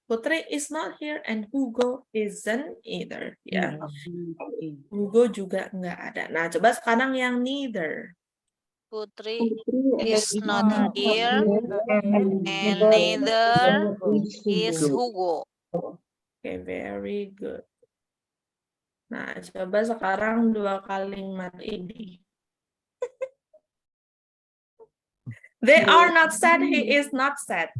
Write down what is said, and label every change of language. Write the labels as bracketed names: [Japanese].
[English] Putri is not here and Hugo isn't either. Ya, Oke. [Indonesian] Hugo juga nggak ada. Nah, coba sekarang yang neither. [English] Putri Putri is not not here And and neither neither is Hugo. Oke, very good. [Indonesian] Nah, coba sekarang dua kalimat ini. [English] They are not sad, he is not sad.